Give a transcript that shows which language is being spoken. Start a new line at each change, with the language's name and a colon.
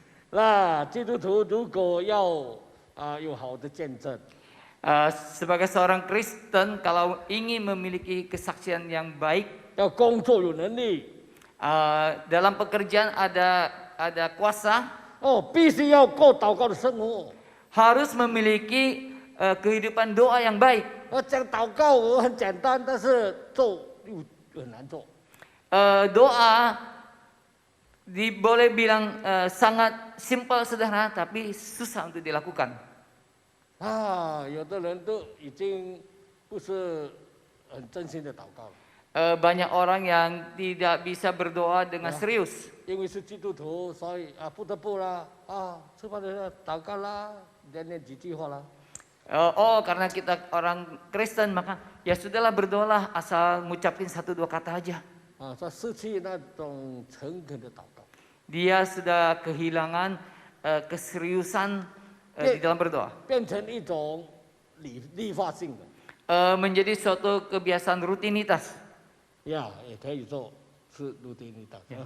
Chinese: 那基督徒如果要有好的见证，
Indonesian: Sebagai seorang Kristen, kalau ingin memiliki kesaksian yang baik,
Chinese: 要工作有能力，
Indonesian: dalam pekerjaan ada kuasa,
Chinese: 必须要过祷告的生活。
Indonesian: harus memiliki kehidupan doa yang baik.
Chinese: 讲祷告我很简单，但是做又很难做。
Indonesian: Doa boleh bilang sangat simpel sederhana, tapi susah untuk dilakukan.
Chinese: 有的人都已经不是很真心的祷告了。
Indonesian: Banyak orang yang tidak bisa berdoa dengan serius.
Chinese: 因为是基督徒，所以不得不啦，吃饭的时候祷告啦，念几句话啦。
Indonesian: Karena kita orang Kristen, maka ya sudahlah berdoalah asal ngucapin 1-2 kata aja.
Chinese: 他失去那种诚恳的祷告。
Indonesian: Dia sudah kehilangan keseriusan di dalam berdoa.
Chinese: 变成一种理化性的。
Indonesian: Menjadi suatu kebiasaan rutinitas.
Chinese: 也可以说是rutinitas。